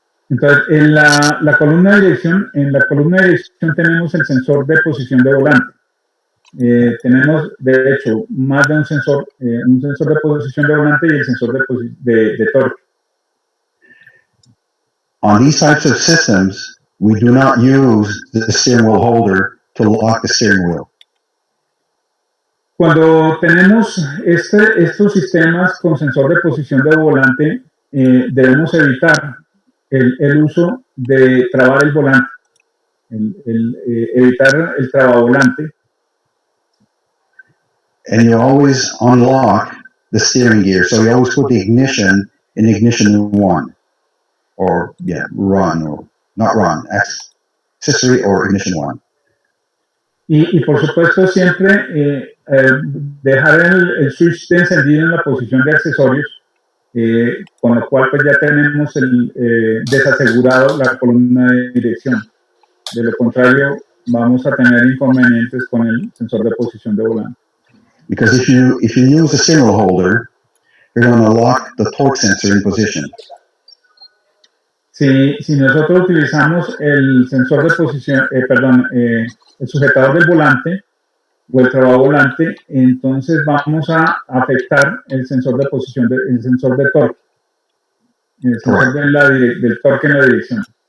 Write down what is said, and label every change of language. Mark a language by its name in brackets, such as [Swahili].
[Spanish] Entonces, en la columna de dirección, tenemos el sensor de posición de volante. Tenemos, de hecho, más de un sensor de posición de volante y el sensor de torque. [English] On these types of systems, we do not use the steering wheel holder to lock the steering wheel. [Spanish] Cuando tenemos estos sistemas con sensor de posición de volante, debemos evitar el uso de trabar el volante, evitar el trabavolante. [English] And you always unlock the steering gear, so you always put the ignition in ignition 1, or run, or not run, accessory or ignition 1. [Spanish] Y por supuesto siempre dejar el switch de encendido en la posición de accesorios, con lo cual pues ya tenemos desasegurado la columna de dirección. De lo contrario, vamos a tener inconvenientes con el sensor de posición de volante. [English] Because if you use a steering wheel holder, you're going to lock the torque sensor in position. [Spanish] Si nosotros utilizamos el sensor de posición, el sujetador del volante o el trabavolante, entonces vamos a afectar el sensor de posición, el sensor de torque, el sensor del torque en la dirección.